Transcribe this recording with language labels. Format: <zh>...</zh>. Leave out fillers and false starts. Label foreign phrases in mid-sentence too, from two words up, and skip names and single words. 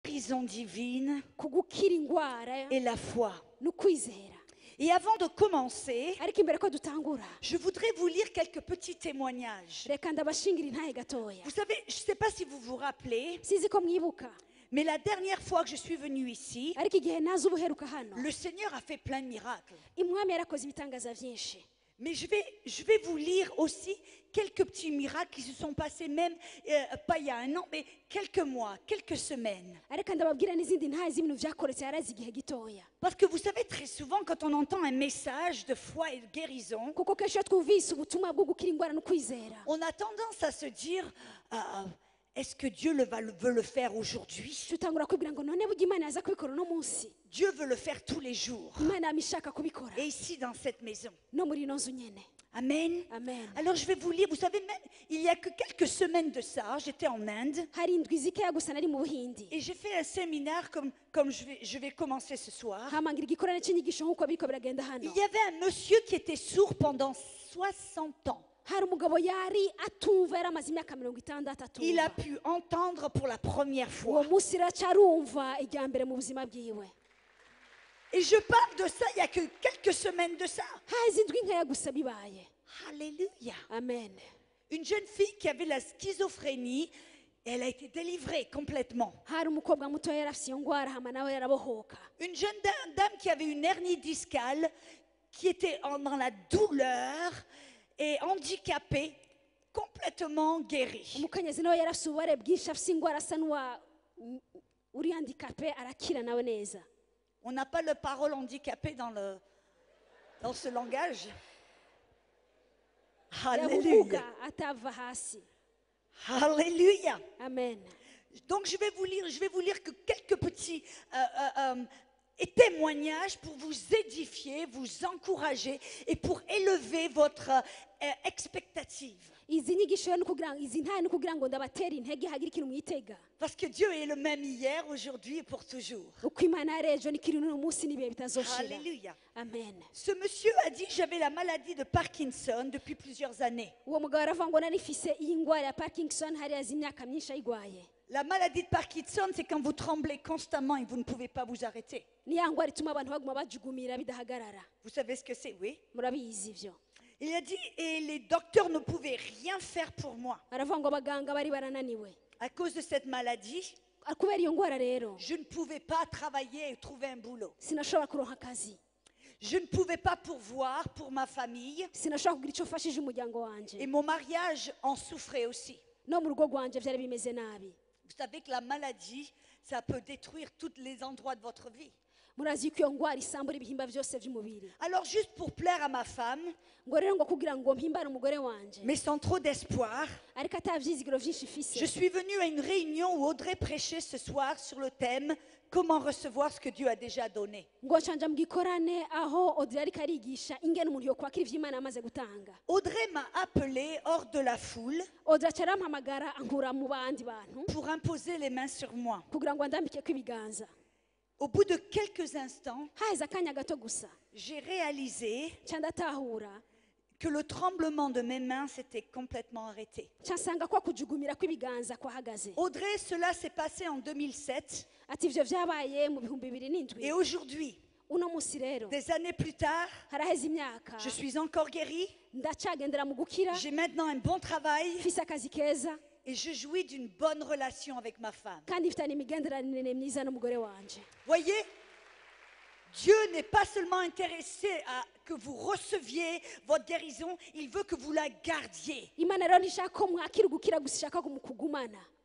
<fr>guérison divine</fr> <rn>kugukira ingwara</rn> <fr>et la foi.</fr> <rn>n'ukwizera.</rn> <fr>Et avant de commencer,</fr> <rn>Ariko imbere ko dutangura,</rn> <fr>je voudrais vous lire quelques petits témoignages.</fr> <rn>reka ndabashingira intahe gatoya.</rn> <fr>Vous savez, je ne sais pas si vous vous rappelez,</fr> <rn>Sizi ko mwibuka,</rn> <fr>mais la dernière fois que je suis venue ici,</fr> <rn>ariko igihe naza ubuheruka hano,</rn> <fr>le Seigneur a fait plein de miracles.</fr> <rn>umwami yarakoze ibitangaza byinshi.</rn> <fr>Mais je vais vous lire aussi quelques petits miracles qui se sont passés même, pas il y a un an, mais quelques mois, quelques semaines.</fr> <rn>Ariko ndababwira n'izindi ntahe z'ibintu byakoretse yarazi igihe gitoya.</rn> <fr>Parce que vous savez, très souvent, quand on entend un message de foi et de guérison,</fr> <rn>Kuko kenshi iyo twumvise ubutumwa bwo gukira ingwara no kwizera,</rn> <fr>on a tendance à se dire, est-ce que Dieu veut le faire aujourd'hui?</fr> <rn>tutangura kwibwira ngo none burya Imana yaza kubikora uno munsi.</rn> <fr>Dieu veut le faire tous les jours.</fr> <rn>Imana yamishaka kubikora</rn> <fr>Et ici, dans cette maison.</fr> <rn>no muri ino nzu nyene. Amen. Amen.</rn> <fr>Alors, je vais vous lire. Vous savez, même, il y a que quelques semaines de ça, j'étais en Inde.</fr> <rn>Hari indwi zikeya gusa nari mu Buhindi,</rn> <fr>Et j'ai fait un séminaire comme je vais commencer ce soir.</fr> <rn>hamangira igikorane cy'inyigisho nk'uko biriko biragenda hano.</rn> <fr>Il y avait un monsieur qui était sourd pendant 60 ans.</fr> <rn>Hari umugabo yari atumva, yari amaze imyaka 60</rn> <fr>Il a</fr> <rn>atumva.</rn> <fr>pu entendre pour la première</fr> <rn>Uwo</rn> <fr>fois.</fr> <rn>munsi aracarumva ijya mbere mu buzima bwiwe.</rn> <fr>Et je parle de ça il y a que quelques semaines de ça.</fr> <rn>Hazi indwi nkeya gusa bibaye.</rn> <fr>Alléluia. Amen. Une jeune fille qui avait la schizophrénie, elle a été délivrée complètement.</fr> <rn>Hari umukobwa muto yari afite iyo ngwara hama nawe yarabohoka.</rn> <fr>Une jeune dame qui avait une hernie discale, qui était dans la douleur et handicapée, complètement guérie.</fr> <rn>Umukenyezi nawe yari afite ububare bwinshi, afite ingwara asa n'uwa uri handikape, arakira nawe neza.</rn> <fr>On n'a pas le parole handicapé dans ce langage. Alléluia.</fr> <rn>Yavuga atava hasi.</rn> <fr>Alléluia. Amen. Donc je vais vous lire que quelques petits témoignages pour vous édifier, vous encourager et pour élever votre expectative.</fr> <rn>Izi nyigisho yo nukugira izi ntahe nukugira ngo ndabatera intege hagira ikintu mwitega.</rn> <fr>Parce que Dieu est le même hier, aujourd'hui et pour toujours.</fr> <rn>Uko Imana yari ejo nikiri n'uno munsi n'ibihe bitazoshira.</rn> <fr>Alléluia. Amen. Ce monsieur a dit, j'avais la maladie de Parkinson depuis plusieurs années.</fr> <rn>Uwo mugabo aravuga ngo nari mfise iyi ngwara ya Parkinson, hari azi imyaka myinshi ayigwaye.</rn> <fr>La maladie de Parkinson, c'est quand vous tremblez constamment et vous ne pouvez pas vous arrêter.</fr> <rn>Ni ya ngwara ituma abantu baguma bajugumira bidahagarara.</rn> <fr>Vous savez ce que c'est, oui?</fr> <rn>Murabizi ivyo.</rn> <fr>Il a dit, et les docteurs ne pouvaient rien faire pour moi.</fr> <rn>Aravuga ngo abaganga bari barananiwe.</rn> <fr>À cause de cette maladie,</fr> <rn>Kubera iyo ngwara rero,</rn> <fr>je ne pouvais pas travailler et trouver un boulot.</fr> <rn>sinashobora kuronka akazi.</rn> <fr>Je ne pouvais pas pourvoir pour ma famille.</fr> <rn>Sinashobora kugira ico mfashije umuryango wanje.</rn> <fr>Et mon mariage en souffrait aussi.</fr> <rn>No mu rugo rwanje vyari bimeze nabi.</rn> <fr>Vous savez que la maladie, ça peut détruire tous les endroits de votre vie.</fr> <rn>Murazi ko iyo ngwara isambura ibihimba vyose vy'umubiri.</rn> <fr>Alors juste pour plaire à ma femme,</fr> <rn>Ngo rero ngo kugira ngo mpimbare umugore wanje,</rn> <fr>mais sans trop d'espoir,</fr> <rn>ariko atavyizigiro vyinshi</rn> <fr>je</fr> <rn>ifise,</rn> <fr>suis venue à une réunion où Audrey prêchait ce soir sur le thème « Comment recevoir ce que Dieu a déjà donné ».</fr> <rn>ngo canja mu gikorane aho Audrey ariko arigisha ingene umuntu yokwakira ivyo Imana yamaze gutanga.</rn> <fr>Audrey m'a appelée hors de la foule</fr> <rn>Audrey acarampamagara ankura mu bandi bantu</rn> <fr>pour imposer les mains sur moi.</fr> <rn>kugira ngo andambikeko ibiganza.</rn> <fr>Au bout de quelques instants,</fr> <rn>Haheze akanya gato gusa</rn> <fr>j'ai réalisé</fr> <rn>ca ndatahura,</rn> <fr>que le tremblement de mes mains s'était complètement arrêté.</fr> <rn>ca nsanga kwa kujugumira kw'ibiganza kwahagaze.</rn> <fr>Audrey, cela s'est passé en 2007</fr> <rn>Ati ivyo vyabaye mu bihumbi 2007.</rn> <fr>et aujourd'hui,</fr> <rn>Uno musi rero</rn> <fr>des années plus tard,</fr> <rn>haraheze imyaka,</rn> <fr>je suis encore guérie,</fr> <rn>ndacagendera mu gukira,</rn> <fr>j'ai maintenant un bon travail</fr> <rn>mfise akazi keza,</rn> <fr>et je jouis d'une bonne relation avec ma femme.</fr> <rn>kandi mfitanye imigenderanire myiza n'umugore wanje.</rn> <fr>Voyez, Dieu n'est pas seulement intéressé à que vous receviez votre guérison, il veut que vous la gardiez.</fr> <rn>Imana rero ntishaka ko mwakira ugukira gusa, ishaka ko mukugumana.</rn>